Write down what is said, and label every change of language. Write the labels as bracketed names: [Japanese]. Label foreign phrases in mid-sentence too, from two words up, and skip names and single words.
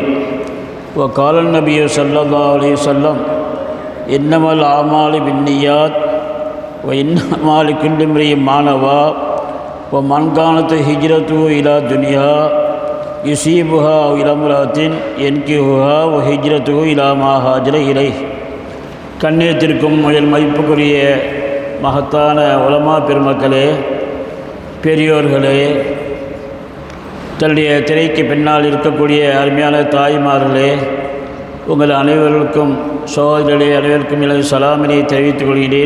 [Arabic] وقال النبي صلى الله عليه وسلم إنما الأعمال بالنيات وإنما لكل امرئ ما نوى ومن كانت هجرته إلى دنيا يصيبها أو إلى امرأة ينكحها وهجرته إلى ما هاجر إليه. [Tamil] கண்ணியத்திற்கும் முதல் மதிப்புக்குரிய மகத்தான உலமா பெருமக்களே, பெரியோர்களே, தன்னுடைய திரைக்கு பின்னால் இருக்கக்கூடிய அருமையான தாய்மார்களே, உங்கள் அனைவருக்கும் சகோதரர்களே அனைவருக்கும் எனது சலாமினை தெரிவித்துக் கொள்கிறேன்.